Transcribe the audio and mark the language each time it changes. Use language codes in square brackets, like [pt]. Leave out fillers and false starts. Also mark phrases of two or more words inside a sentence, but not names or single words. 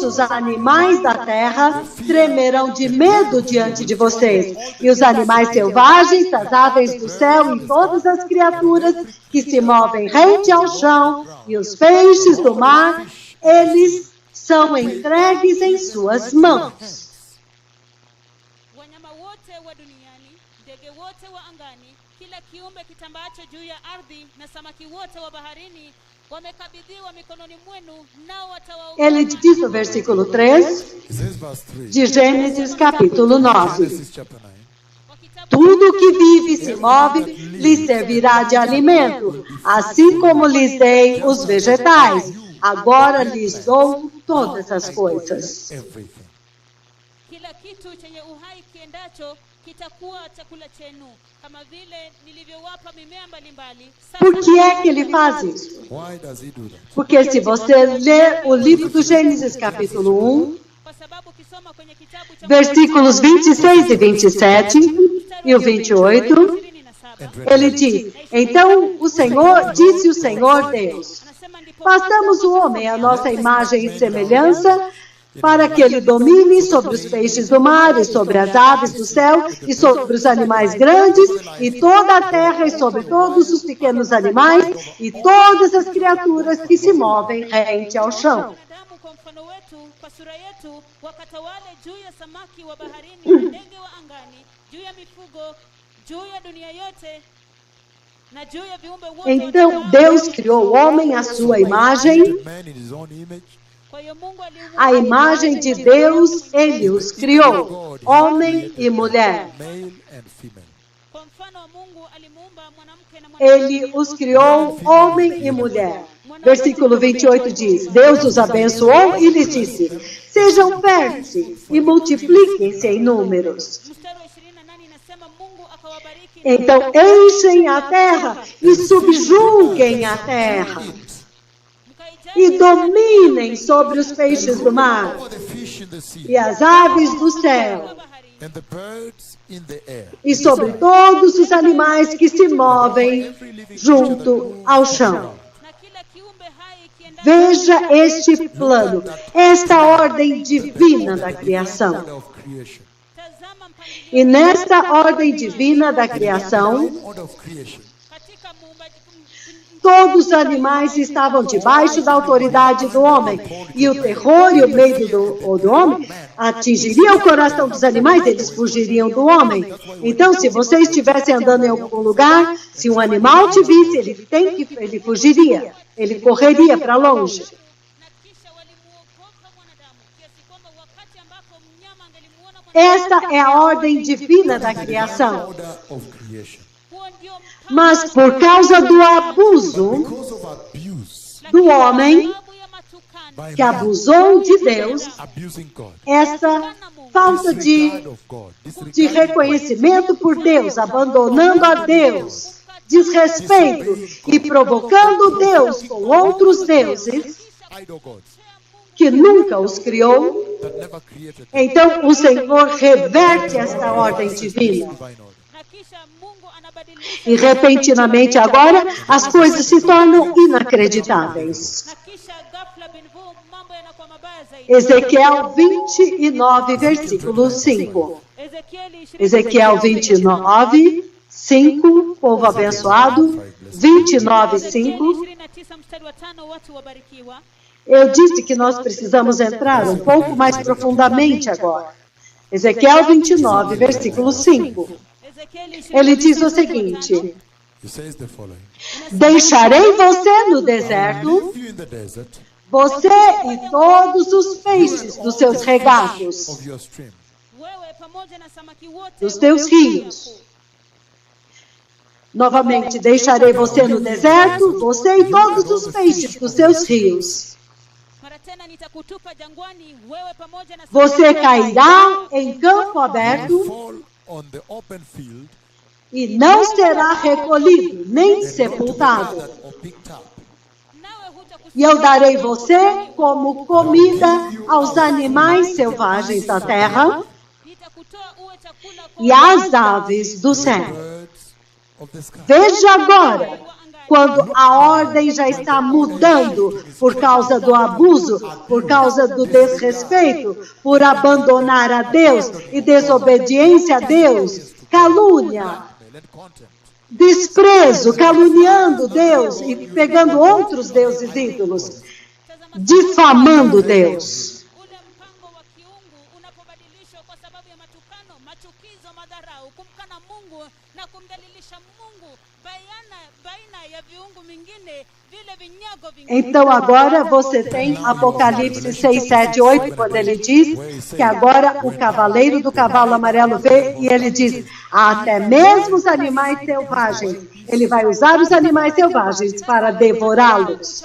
[pt] os animais da terra tremerão de medo diante de vocês, e os animais selvagens, das aves do céu e todas as criaturas que se movem rente ao chão, e os peixes do mar, eles são entregues em suas mãos. [sw] mbinguni, ndege wote wa angani, kila kiumbe kitambaacho juu ya ardhi na samaki wote wa baharini wamekabidhiwa mikononi mwenu, nao watawaokoa. [pt] Ele diz no versículo 3 [en] It says verse 3. [pt] de Gênesis capítulo 9. [en] Genesis chapter 9. [pt] Tudo que vive e se move lhes servirá de alimento, assim como lhes dei os vegetais. Agora lhes dou todas as coisas. [en] Everything. [sw] Kila kitu chenye uhai kiendacho kitakuwa chakula chenu, kama vile nilivyowapa mimea mbalimbali. [pt] Por que é que ele faz isso? [en] Why does he do that? [pt] Porque se você ler o livro do Gênesis capítulo 1, [sw] Kwa sababu ukisoma kwenye kitabu cha [pt] versículos 26 e 27 e o 28, 27, ele diz: Então o Senhor, disse o Senhor Deus, [sw] anasema ndipo [pt] façamos o homem à nossa imagem e semelhança, para que ele domine sobre os peixes do mar, e sobre as aves do céu, e sobre os animais grandes, e toda a terra, e sobre todos os pequenos animais, e todas as criaturas que se movem rente ao chão. [sw] wanadamu kwa mfano wetu, kwa sura yetu, wakatawale juu ya samaki wa baharini, ndege wa angani, juu ya mifugo, juu ya dunia yote na juu ya viumbe wote. [pt] Então Deus criou o homem à sua imagem, [en] Man in his own image. [sw] Kwa hiyo Mungu [pt] a imagem de Deus ele os criou, homem e mulher. [en] Male and female. [sw] kwa mfano wa Mungu alimuumba mwanamke na mwanamke. [pt] Ele os criou homem e mulher. Versículo 28 diz: Deus os abençoou e lhes disse: Sejam férteis e multipliquem-se em números. [sw] Mstari wa 28 inasema Mungu akawabariki [pt] Então enchem a terra e subjuguem a terra e dominem sobre os peixes do mar [en] All the fish in the sea [pt] e as aves do céu [en] and the birds in the air. [pt] e sobre todos os animais que se movem junto ao chão. [sw] na kila kiumbe hai kiendacho. [pt] Veja este plano, esta ordem divina da criação. [en] Order of creation. [sw] Tazama mpangilio [pt] E nesta ordem divina da criação, [en] Order of creation. [sw] katika muumbaji. [pt] todos os animais estavam debaixo da autoridade do homem. E o terror e o medo do homem atingiria o coração dos animais, eles fugiriam do homem. Então, se você estivesse andando em algum lugar, se um animal te visse, ele fugiria, ele correria para longe. [sw] Na kisha walimuogopa mwanadamu kiasi kwamba wakati ambapo mnyama angelimuona mwanadamu, [pt] Esta é a ordem divina da criação. [en] Order of creation. [sw] huo ndio mpango [pt] Mas por causa do abuso [en] Because of abuse [pt] do homem, [sw] sababu ya matukano [en] by [pt] que [en] man [pt] abusou de Deus, [en] abusing God. [pt] essa falta [en] Disregard [pt] de [en] of God. Disregard [pt] reconhecimento por Deus, abandonando a Deus, desrespeito e provocando Deus com outros deuses [en] idol gods [pt] que nunca os criou. [en] that never created them. [pt] Então o Senhor reverte esta ordem divina. [en] Divine order. [sw] na kisha Mungu anabadilisha [pt] E repentinamente agora as coisas se tornam inacreditáveis. [sw] na kisha ghafla bin vu mambo yanakuwa mabaya zaidi. [pt] Ezequiel 29, versículo 5. Ezequiel 29, 5, povo abençoado. 29, 5. [sw] 29 mstari wa 5, watu wabarikiwa. [pt] Eu disse que nós precisamos entrar um pouco mais profundamente agora. Ezequiel 29, versículo 5. Ezekieli Ele diz o seguinte: [en] He says the following. [pt] Deixarei você no deserto, [en] Leave you in the desert [pt] você e todos os peixes dos seus regatos, [en] of your stream. [sw] wewe pamoja na samaki wote [pt] dos teus rios. Novamente, deixarei você no deserto, você e todos os peixes dos seus rios. [sw] mara tena nitakutupa jangwani, wewe pamoja na [pt] Você cairá em campo aberto [en] Fall on the open field [pt] e não será recolhido, nem sepultado. [en] gathered or picked up. [sw] nawe hutakusikia. [pt] E eu darei você como comida aos animais selvagens da terra [sw] Nitakutoa uwe chakula kwa [pt] e às aves do céu. [en] Birds of the sky. [pt] Veja agora, quando a ordem já está mudando por causa do abuso, por causa do desrespeito, por abandonar a Deus e desobediência a Deus, calúnia, [en] And content. [pt] desprezo, caluniando Deus e pegando outros deuses ídolos, difamando Deus. [sw] ule mpango wa kiungu unapobadilishwa kwa sababu ya matukano, machukizo, madharau, kumkana Mungu na kumdhalilisha Mungu baina ya viungu mingine, vile vinyago vingine. [pt] Então agora você tem Apocalipse 6, 7, 8, quando ele diz que agora o cavaleiro do cavalo amarelo vê e ele diz, até mesmo os animais selvagens, ele vai usar os animais selvagens para devorá-los.